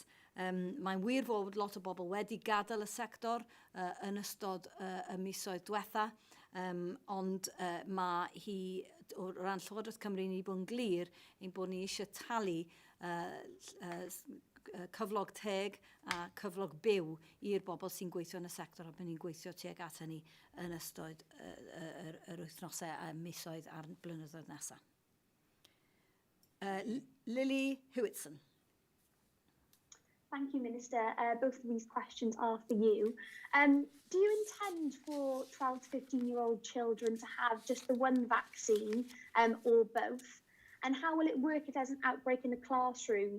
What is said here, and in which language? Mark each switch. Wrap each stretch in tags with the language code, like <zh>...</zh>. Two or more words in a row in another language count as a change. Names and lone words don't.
<cy>Mae'n wir fod lot o bobl wedi gadael y sector yn ystod y misoedd diwetha, ond mae hi, o ran Llywodraeth Cymru, ni bod yn glir ein bod ni eisiau talu cyflog teg a cyflog byw i'r bobl sy'n gweithio yn y sector, a bydd ni'n gweithio tuag at hynny yn ystod yr wythnosau a misoedd a'r blynyddoedd nesaf. Lily Hewitson.</cy> <en>Thank you, Minister. Both of these questions are for you. Do you intend for 12 to 15-year-old children to have just the one vaccine or both? And how will it work if there's an outbreak in the classroom?</en>